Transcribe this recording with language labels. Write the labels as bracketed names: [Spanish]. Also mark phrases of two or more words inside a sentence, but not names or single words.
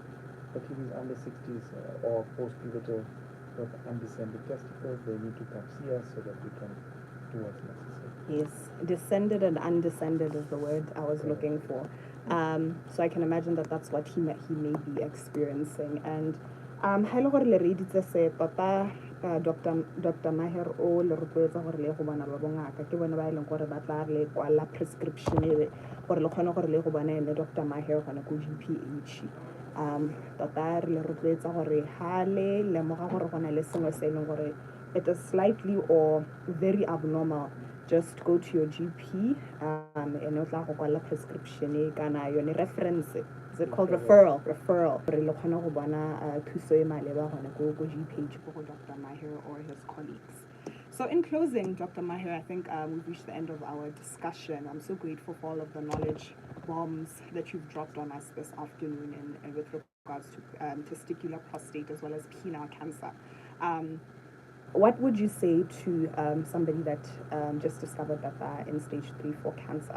[English] But if he's under 60s or post-pubertal with undescended testicles, they need to come see us so that we can do what's necessary. Yes, descended and undescended is the word I was looking for. So I can imagine that that's what he may be experiencing. And Dr. [Tswana] Maher o le rotloetsa gore le go bona ba bongaka ke bona ba e leng gore ba tla le kwala prescription e gore le kgone gore le go bona ene Dr. Maher gona go GPH. Tota re le rotloetsa gore ha le lemoga gore gona le sengwe se e leng gore [English] it is slightly or very abnormal, just go to your GP and [Tswana] o tla go kwala prescription e kana yone reference. [English] Is it called referral? [Tswana] Re le kgona go bona thuso e maleba gona go GPH go Dr. [English] Maher or his colleagues. So in closing, Dr. Maher, I think we've reached the end of our discussion. I'm so grateful for all of the knowledge bombs that you've dropped on us this afternoon and with regards to testicular prostate as well as penile cancer. What would you say to somebody that just discovered that they're in stage 3-4 cancer?